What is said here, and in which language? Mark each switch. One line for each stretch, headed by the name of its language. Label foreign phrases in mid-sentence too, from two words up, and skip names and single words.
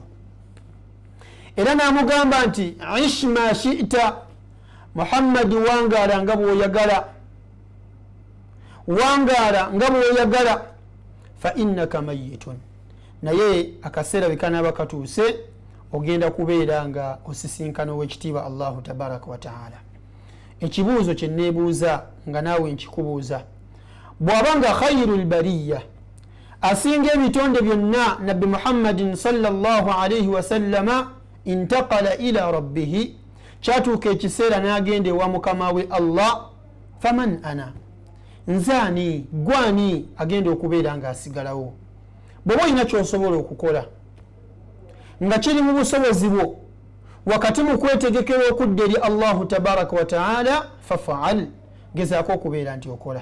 Ganda: Era n'amugamba nti
Arabic: عش ما شئت,
Ganda: Muhammad wangaala nga bw'oyagala, wangaala nga bw'oyagala,
Arabic: فإنك ميت,
Ganda: naye akaseera bwe kanaaba katuuse ogenda kubeera nga osisinkana ow'ekitiibwa
Arabic: الله تبارك وتعالى.
Ganda: Ekibuuzo kye neebuuza nga naawe nkikubuuza, bw'aba nga
Arabic: خير البرية,
Ganda: asinga ebitonde byonna,
Arabic: نبي محمد صلى الله عليه وسلم انتقل إلى ربه,
Ganda: kyatuuka ekiseera n'agenda ewa mukama we Allah, faman ana, nzaani gwani agenda okubeera nga asigalawo? Bw'oba olina ky'osobola okukola nga kiri mu busobozi bwo wakati mu kwetegekera okudda eri
Arabic: الله تبارك وتعالى,
Ganda: fafaal, gezaako okubeera nti okola.